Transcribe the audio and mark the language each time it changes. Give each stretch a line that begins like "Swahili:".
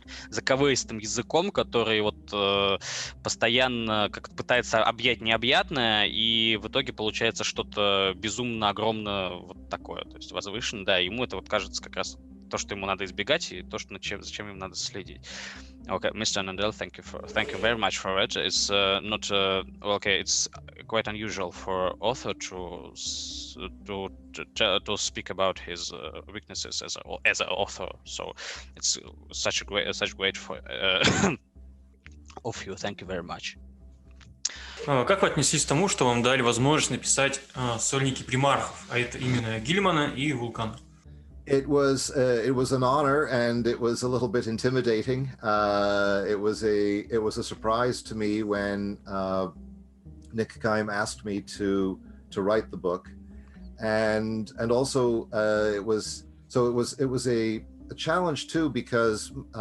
Russian: заковыристым языком, который вот постоянно как пытается объять необъятное, и в итоге получается что-то безумно огромное вот такое, то есть возвышенное, да, ему это вот кажется как раз то, что ему надо избегать, и то, что зачем ему надо следить.
English: Okay, Mr. Annandale, thank you very much for it. It's not okay. It's quite unusual for author to speak about his weaknesses as an author. So it's such great for of you. Thank you very much.
Russian: Как вы отнеслись к тому, что вам дали возможность написать сольники примархов, а это именно Гиллимана и Вулкана?
English: It was an honor, and it was a little bit intimidating. It was a surprise to me when Nick Keim asked me to write the book, and also it was a challenge too, because